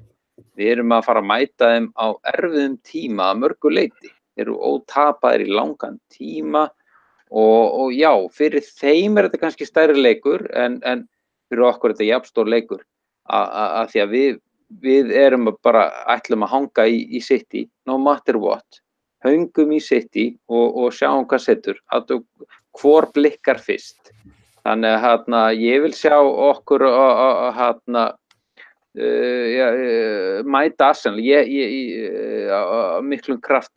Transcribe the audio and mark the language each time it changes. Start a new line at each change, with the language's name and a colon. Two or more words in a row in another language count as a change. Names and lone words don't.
Icelandic: Við erum að fara að mæta þeim á erfiðum tíma að mörgu leyti. Þeir eru ótapaðir í langan tíma og já, fyrir þeim er þetta kannski stærri leikur en fyrir okkur er þetta jafnstór leikur að því að við erum bara ætlum að hanga í City,
English: no matter what.
Icelandic: Höngum í City og sjáum hvað setur, hvor blikkar fyrst. Þannig að ég vil sjá okkur mæta Arsenal miklum krafti.